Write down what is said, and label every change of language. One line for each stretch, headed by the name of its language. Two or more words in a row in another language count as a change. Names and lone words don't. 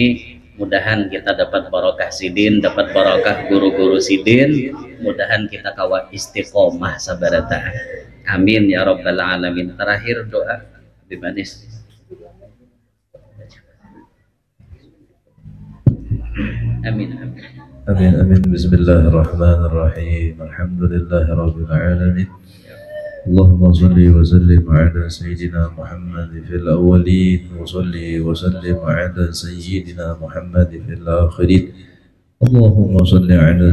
Banjar: Mudahan kita dapat barokah sidin, dapat barokah guru-guru sidin. Mudahan kita kawa istiqomah sabarata.
Arabic: آمين يا رب العالمين.
Indonesian: Terakhir doa
Arabic: Bimanis. آمين آمين. آمين آمين. بسم الله الرحمن الرحيم الحمد لله العالمين. اللهم صل وسلم على سيدنا محمد في الأولين وصل وسلم على سيدنا محمد في الآخرين اللهم صل على